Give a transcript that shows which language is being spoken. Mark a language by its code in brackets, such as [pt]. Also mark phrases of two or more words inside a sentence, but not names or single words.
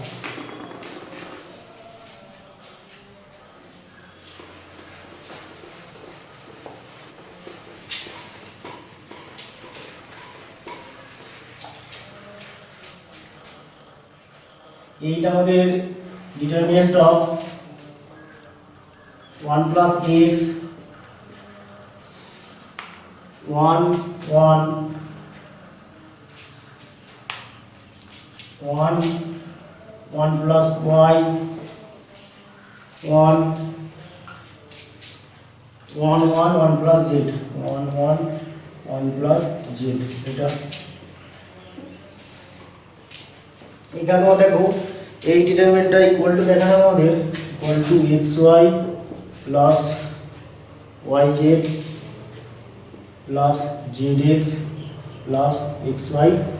[bn] এইটা আমাদের [en] determinant of 1 plus x 1 1 1 1 plus y 1 1 1 1 plus z 1 1 1 plus z, [bn] এটা এখানে দেখো এই ডিটারমিনেন্টটা [en] equal to [bn] দেখানো আমাদের [en] equal to xy plus yz plus zx plus xyz.